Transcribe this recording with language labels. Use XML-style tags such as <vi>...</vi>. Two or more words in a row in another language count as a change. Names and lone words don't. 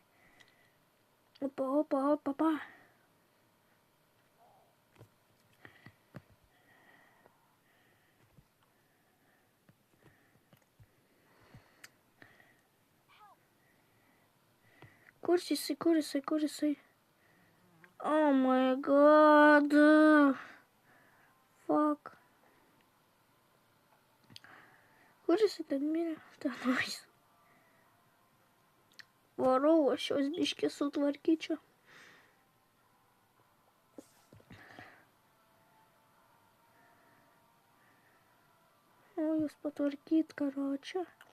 <lt>Opa. Kur jisai?</lt> <en>Oh my god. Fuck.</en> <lt>Kur jisai ten mirė? Ten nuvis. Varau, aš jos biškį sutvarkyčiau. O jūs patvarkyt, karočią.</lt>